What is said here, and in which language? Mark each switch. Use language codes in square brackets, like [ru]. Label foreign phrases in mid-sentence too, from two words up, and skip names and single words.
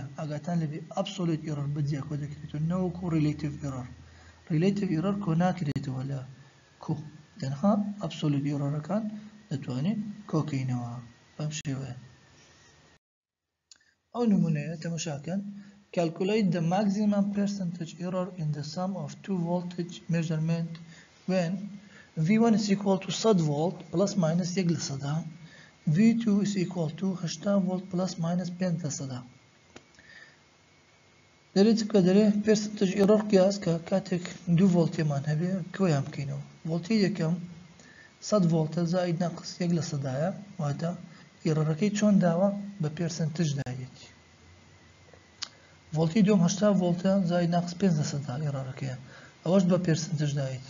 [ckb] ئاگاتان لەبێ [en] absolute error [ckb] بەجیا کۆ دەکرێتەوە، نەوەکو [en] relative error. relative error [ckb] کۆ ناکرێتەوە لە کۆ، تەنها [en] absolute errorەکان [ckb] دەتوانێت کۆکەینەوە بەم شێوەیە. ئەو نمونەیە تەماشاکەن. [en] Calculate the maximum percentage error in the sum of two voltage measurement when V1 is equal to 100 volt plus minus 1 لسەدا، V2 is equal to 80 volt plus minus 5 لسەدا. [ckb] دەرێت کە دەرێت [en] percentage error [ckb] قیاس کە کاتێک دوو ڤۆڵتێمان هەبێ کۆیان بکەینەوە. ڤۆڵتی یەکەم 100 ڤۆڵتە [ar] زائید ناقص [ckb] 1 لەسەدایە، واتە ئێرەرەکەی چۆن داوە؟ بە پێرسنتج دایەتی. ڤۆڵتی دوم 80 ڤۆڵتە [ar] زائید ناقص [ckb] 5 لەسەدا ئێرەرەکەیە، ئەوەش بە پێرسنتج دایەتی.